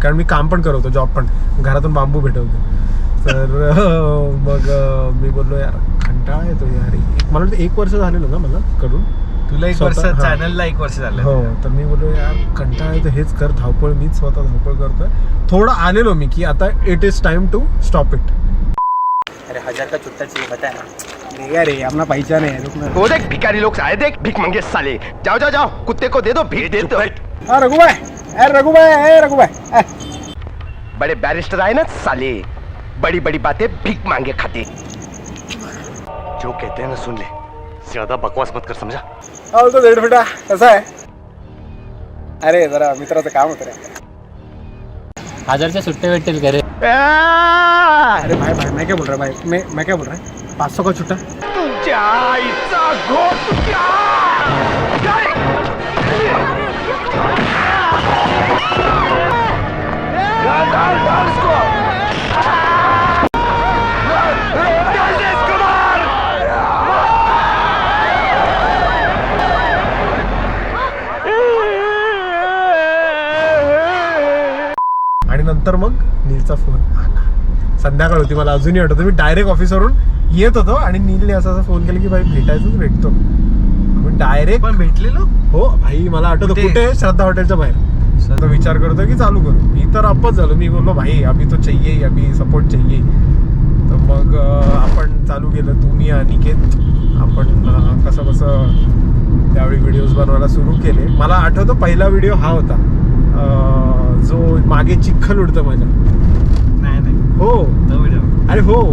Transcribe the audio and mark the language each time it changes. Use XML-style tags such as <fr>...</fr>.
<mr>कारण मी काम पण करत होतो, जॉब पण, घरातून बांबू भेटवतो. तर मग मी बोललो यार कंटाळा येतो यार. मला वाटतं 1 वर्ष झालेलं ना मला करून. तुला 1 वर्ष, चॅनलला 1 वर्ष झालं. हो, तर मी बोललो यार कंटाळा येतो, हेच कर, धावपळ मीच स्वतः धावपळ करतोय. थोडं आलेलो मी की आता</mr> <en>It is time to stop it.</en> <hi>अरे 1000 का चुट्टा चाहिए पता है ना? नहीं अरे अपना पैसा नहीं है. वो देख भिखारी लोग आए, देख भीख मंगे साले. जाओ जाओ जाओ, कुत्ते को दे दो, भीख दे दो. हा रघुबाई रघुबाई बड़े बैरिस्टर आए ना साले, बड़ी बड़ी बातें भीख मांगे खाते। जो कहते हैं ना सुन ले, ज्यादा बकवास मत कर, समझा?</hi> <mr>तो डेढ़ बेटा कसा आहे? अरे जरा मित्राचं काम होतं रे. 1000च्या सुट्टे भेटतील का रे?</mr> <hi>अरे भाई भाई मैं क्या बोल रहा भाई, मैं क्या बोल रहा है, 500 का छुट्टा.</hi> <mr>तुझ्या आईचा घोट क्या? आणि नंतर मग नीलचा फोन आला. संध्याकाळ होती, मला अजूनही आठवतं. मी डायरेक्ट ऑफिसवरून येत होतो आणि नीलने असा फोन केला की भाई भेटायचंच, भेटतो. आपण डायरेक्ट पण भेटलेलो. हो भाई, मला आठवतं कुठे, श्रद्धा हॉटेलच्या बाहेर. आता विचार करतो की चालू करू. मी तर अपच झालो. मी बोललो</mr> <hi>भाई अभी तो चाहिए, अभी सपोर्ट चाहिए.</hi> <mr>तर मग आपण चालू केलं, तुम्ही अनिकेत. आपण कसं त्यावेळी व्हिडिओज बनवायला सुरू केले. मला आठवतं पहिला व्हिडिओ हा होता, जो मागे चिखल उडतं माझ्या. नाही हो तो व्हिडिओ. अरे हो,</mr>